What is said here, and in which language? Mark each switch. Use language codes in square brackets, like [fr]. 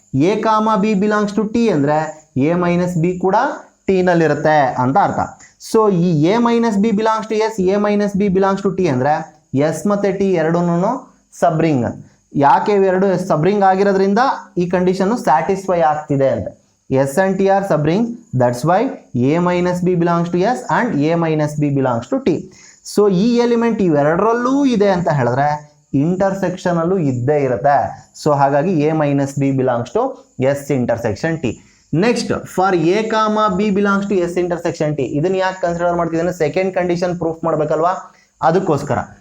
[en] A comma B belongs to T [kn] ಅಂದರೆ A minus B ಕೂಡ ಟಿನಲ್ಲಿರುತ್ತೆ ಅಂತ ಅರ್ಥ. ಸೊ ಈ [en] A minus B belongs to S, A minus B belongs to T [kn] ಅಂದರೆ ಎಸ್ ಮತ್ತು ಟಿ ಎರಡೂ ಸಬ್ರಿಂಗ್. ಯಾಕೆ ಇವೆರಡು ಸಬ್ರಿಂಗ್ ಆಗಿರೋದ್ರಿಂದ ಈ ಕಂಡೀಷನ್ನು ಸ್ಯಾಟಿಸ್ಫೈ ಆಗ್ತಿದೆ ಅಂತ. [en] S and T are subrings, that's why A minus B belongs to S and A minus B belongs to T. [kn] So ಈ ಎಲಿಮೆಂಟ್ ಇವೆರಡರಲ್ಲೂ ಇದೆ ಅಂತ ಹೇಳಿದ್ರೆ ಇಂಟರ್ಸೆಕ್ಷನಲ್ಲೂ ಇದ್ದೇ ಇರುತ್ತೆ. ಸೊ ಹಾಗಾಗಿ [en] A minus B belongs to S intersection T. Next for A comma B belongs to S intersection T, [kn] ಇದನ್ನ ಯಾಕೆ ಕನ್ಸಿಡರ್ ಮಾಡ್ತಿದ್ದೇನೆ, ಸೆಕೆಂಡ್ ಕಂಡೀಷನ್ ಪ್ರೂಫ್ ಮಾಡ್ಬೇಕಲ್ವಾ, ಅದಕ್ಕೋಸ್ಕರ.